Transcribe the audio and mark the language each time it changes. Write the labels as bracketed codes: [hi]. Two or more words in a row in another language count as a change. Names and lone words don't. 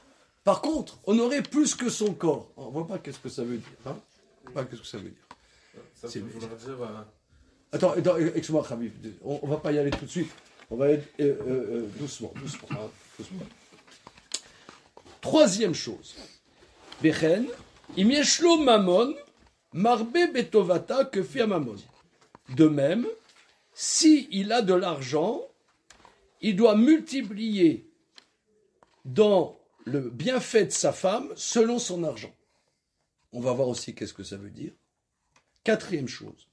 [fr] Par contre, honorer plus que son corps. On ne voit pas qu'est-ce que ça veut dire. Hein? Qu'est-ce que ça veut dire. Ça veut dire... Attends, excuse-moi, Khabib. On ne va pas y aller tout de suite. On va aller doucement. Troisième chose. [he] וכן, אם יש לו ממון, מרבה בטובתה כפי ממון. [fr] De même, si il a de l'argent, il doit multiplier dans le bienfait de sa femme selon son argent. On va voir aussi qu'est-ce que ça veut dire. Quatrième chose.